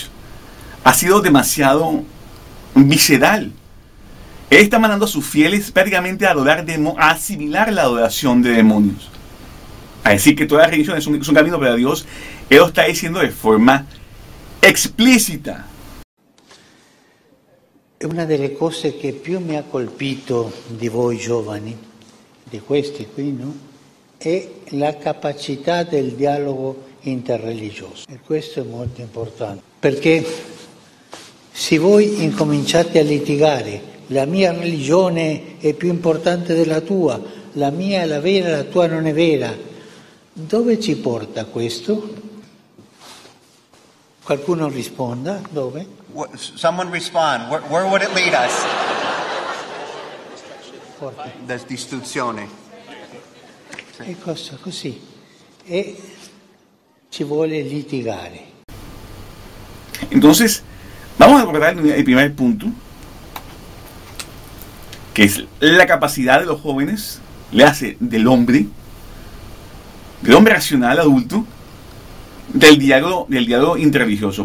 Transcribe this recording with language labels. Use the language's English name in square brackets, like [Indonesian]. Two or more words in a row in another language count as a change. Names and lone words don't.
[Spanish] Ha sido demasiado visceral. Él está mandando a sus fieles prácticamente a asimilar la adoración de demonios. A decir que todas las religiones son camino para Dios. Él lo está diciendo de forma explícita. [Italian] Una delle cose che più mi ha colpito di voi giovani, di questi qui, no? È la capacità del dialogo interreligioso. E questo è molto importante, perché se voi incominciate a litigare, la mia religione è più importante della tua, la mia è la vera, la tua non è vera, dove ci porta questo? Qualcuno risponda, dove? [English] Someone respond. Where would it lead us? [Italian] Forte. La distruzione. E cosa così? E ci vuole litigare. [Spanish] Entonces, vamos a recordar el primer punto, que es la capacidad de los jóvenes, le hace del hombre racional adulto, del diálogo interreligioso.